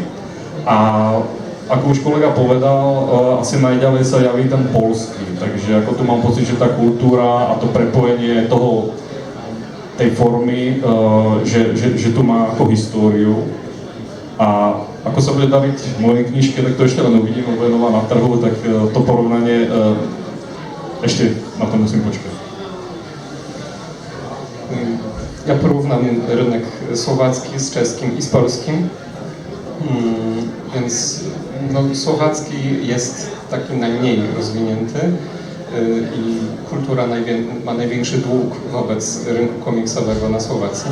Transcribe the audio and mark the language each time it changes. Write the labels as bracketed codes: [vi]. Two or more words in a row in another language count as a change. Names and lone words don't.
[sk] A ako už kolega povedal, asi najďalej sa javí ten polský, takže ako tu mám pocit, že tá kultúra a to prepojenie tej formy, že tu má ako históriu. A ako sa bude daviť v mojej knižke, tak to ešte len uvidím, lebo je nová na trhu, tak to porovnanie ešte na to musím počkať. [pl] Ja porównam rynek słowacki z czeskim i z polskim. Więc no, słowacki jest taki najmniej rozwinięty i kultura ma największy dług wobec rynku komiksowego na Słowacji.